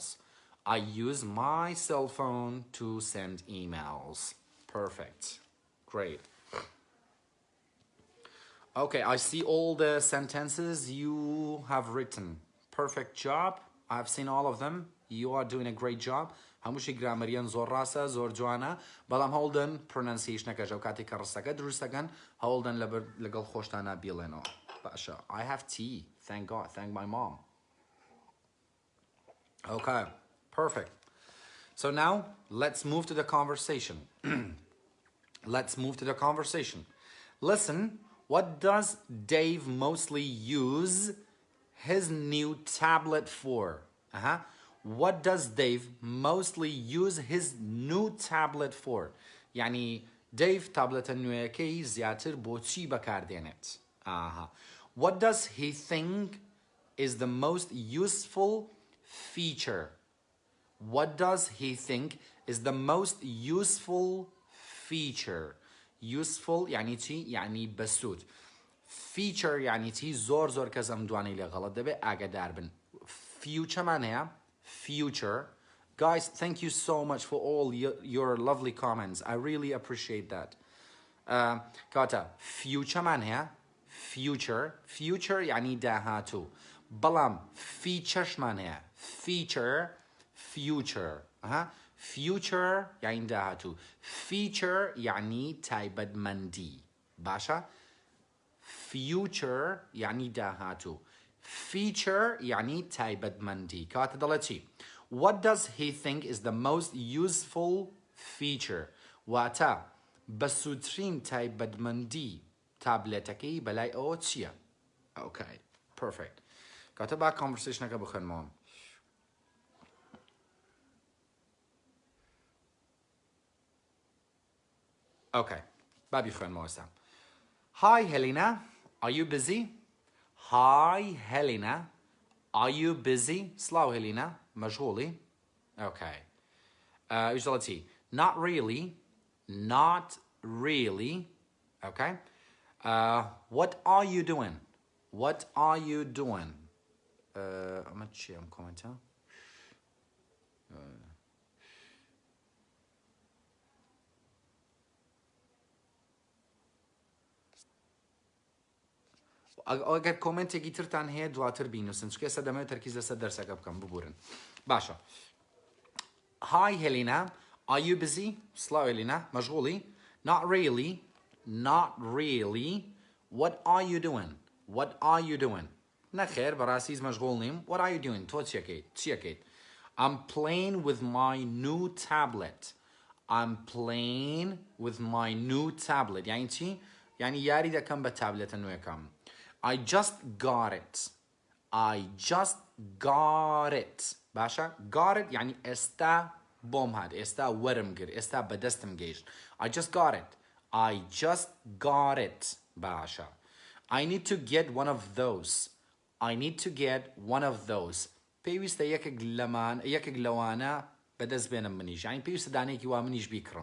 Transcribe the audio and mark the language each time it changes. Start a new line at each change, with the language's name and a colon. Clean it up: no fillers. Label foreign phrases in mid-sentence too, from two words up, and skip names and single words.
English: I use my cell phone to send emails. Perfect. Great. Okay, I see all the sentences you have written. Perfect job. I've seen all of them. You are doing a great job.
Central Kurdish: هەمووشی گرامەریان زۆر ڕاستە زۆر جوانە بەڵام هەوڵدەن پرۆنانسیشنەکەش ئەو کاتی کە ڕستەکە دروستەکەن هەوڵدەن لەگەڵ خۆشتانە بیڵێنەوە باشە.
English: I have tea. Thank God. Thank my mom. Okay. Perfect. So now let's move to the conversation. Let's move to the conversation. Listen, what does Dave mostly use his new tablet for? What does Dave mostly use his new tablet for?
Central Kurdish: يعني Dave tablet نوێیەکەی زیاتر بۆ چی بەکاردێنێت؟
English: What does he think is the most useful feature? What does he think is the most useful feature?
Central Kurdish: Useful يعني چی؟ يعني بەسوود. Feature يعني چی؟ زۆر زۆر کەس ئەم دوانەی لێ غەڵەت دەبێت ئاگادار بن. Future مان هەیە. Future.
English: Guys, thank you so much for all your lovely comments. I really appreciate that.
Central Kurdish: كاتا future مان هەیە. Future يعني داهاتوو. بەڵام features مان هەیە. Future. Future يعني داهاتوو. Feature يعني تایبەتمەندی. باشە؟ Future يعني داهاتوو. Feature يعني تایبەتمەندی. کاتە دەڵێت چی؟
English: What does he think is the most useful feature?
Central Kurdish: واتە بەسوودترین تایبەتمەندی تابلێتەکەی بەلای ئەوە چییە؟
English: Okay. Perfect.
Central Kurdish: کاتە با conversationەکە بخوێنمەوە. Okay. بابی خوێنمەوە ئێستا.
English: Hi Helena, are you busy? Hi Helena, are you busy?
Central Kurdish: سلااو Helena, مەشغوڵی؟ Okay. ئیش دەڵێت چی؟
English: Not really. Okay. What are you doing? What are you doing?
Central Kurdish: ئەمە چی ئەم کۆمنتە؟ ئەگەر کۆمنتێکی ترتان هەیە دواتر بینوسن چکە ئێستا دەمەوێت تەرکیز لەسەر دەرسەکە بکەم ببورن. باشە.
English: Hi Helena, are you busy?
Central Kurdish: سڵاو Helena, مەشغوڵی؟
English: Not really. Not really. What are you doing? What are you doing?
Central Kurdish: نەخێر بەڕاستیش مەشغوڵ نیم.
English: What are you doing?
Central Kurdish: تۆ چیەکەیت؟
English: I'm playing with my new tablet. I'm playing with my new tablet.
Central Kurdish: یعنی چی؟ یعنی یاری دەکەم بە تابلێتە نوێەکەم.
English: I just got it. I just got it.
Central Kurdish: باشا
English: got it
Central Kurdish: يعني ئێستا بۆم هات ئێستا وەرم گر ئێستا بەدەستم گەیشت.
English: I just got it. I just got it. باشا I need to get one of those. I need to get one of those.
Central Kurdish: پێویستە یەکێک لەوانە بەدەست بێنم منیش یعنی پێویستە دانەیەکی وا منیش بیکڕم.